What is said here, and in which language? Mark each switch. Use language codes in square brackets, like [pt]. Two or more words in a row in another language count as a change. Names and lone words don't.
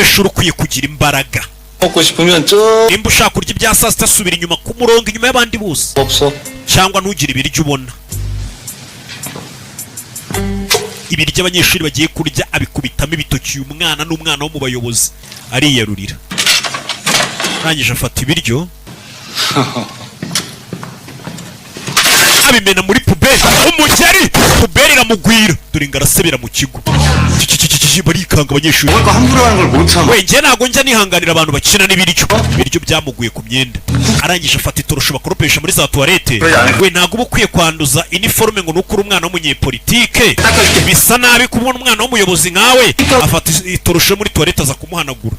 [rw] munyeshuri ukwiye kugira imbaraga. [ko] 먹고 싶으면 저 [rw] nimba ushaka kurya ibya saa sita subira inyuma ku murongo inyuma y'abandi bose [ko] 없어. [rw] cyangwa ntugire ibiryo ubona. ibiryo abanyeshuri bagiye kurya abikubitamo ibitoki umwana n'umwana wo mu bayobozi ariyarurira. arangije afata ibiryo abimena muri puberi. umugeri puberi iramugwira dore ngo arasebera mu kigo. barikanga abanyeshuri. [ko] 먹을 거 함부로 하는 걸 못 참아. [rw] we njye ntabwo njya nihanganira abantu bakina n'ibiryo. ibiryo byamuguye ku myenda. arangije afata itorosho bakoropesha muri za tuwarete. we ntabwo uba ukwiye kwanduza iniforume ngo nukure umwana w'umunyepolitike. bisa nabi kubona umwana w'umuyobozi nkawe afata itorosho muri tuwarete aza kumuhanagura.